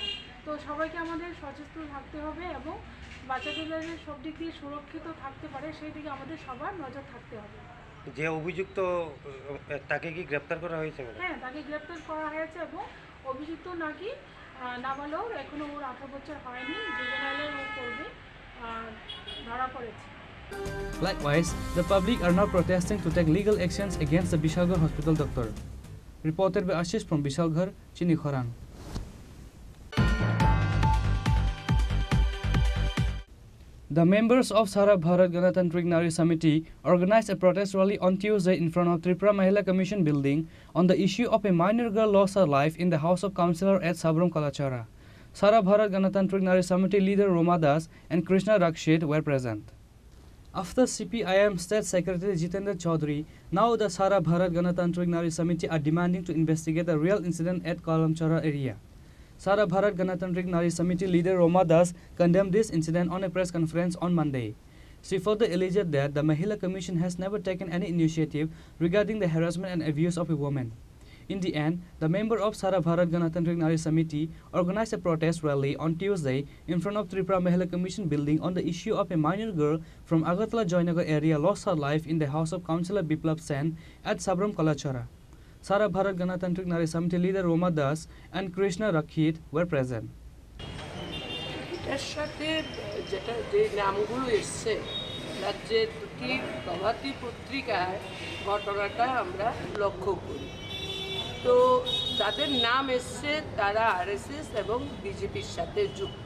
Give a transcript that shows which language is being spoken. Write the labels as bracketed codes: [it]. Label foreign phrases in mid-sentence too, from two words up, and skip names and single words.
[bn] তো সবাইকে আমাদের সচেতন থাকতে হবে এবং বাচ্চাদের সব দিক দিয়ে সুরক্ষিত থাকতে পারে সেই দিকে আমাদের সবার নজর থাকতে হবে। যে অভিযুক্ত তাকে কি গ্রেপ্তার করা হয়েছে? হ্যাঁ, তাকে গ্রেপ্তার করা হয়েছে এবং অভিযুক্ত নাকি নাবালক, এখনো ওর 18 বছর হয়নি, জুভেনাইলে ও করবে, ধরা পড়েছে। [en] Likewise, the public are now protesting to take legal actions against the Vishalgarh Hospital doctor. Reported by Ashish from Vishalgarh, Chini Khorang. The members of Sara Bharat Ganatantrik Nari Samiti organized a protest rally on Tuesday in front of Tripura Mahila Commission building on the issue of a minor girl lost her life in the house of councillor at Sabram Kalachara. Sara Bharat Ganatantrik Nari Samiti leader Roma Das and Krishna Rakshit were present. After CPIM State Secretary Jitendra Chaudhary, now the Sara Bharat Ganatantrik Nari Samiti are demanding to investigate the real incident at Kalamchara area. Sara Bharat Ganatantrik Nari Samiti leader Roma Das condemned this incident on a press conference on Monday. She further alleged that the Mahila Commission has never taken any initiative regarding the harassment and abuse of a woman. In the end, the member of Sara Bharat Ganatantrik Nari Samiti organized a protest rally on Tuesday in front of Tripura Mahila Commission building on the issue of a minor girl from Agartala Joynagar area lost her life in the house of Councillor Biplab Sen at Sabram Kalachara. Sara Bharat Ganatantrik Nari Samiti leader Roma Das and Krishna Rakshit were present. [bn] এটার সাথে যেটা যে নামগুলো এসছে রাজ্যের দুটি প্রভাতী পত্রিকায় ঘটনাটা আমরা লক্ষ্য করি। তো তাদের নাম এসছে তারা আরএসএস এবং বিজেপির সাথে যুক্ত।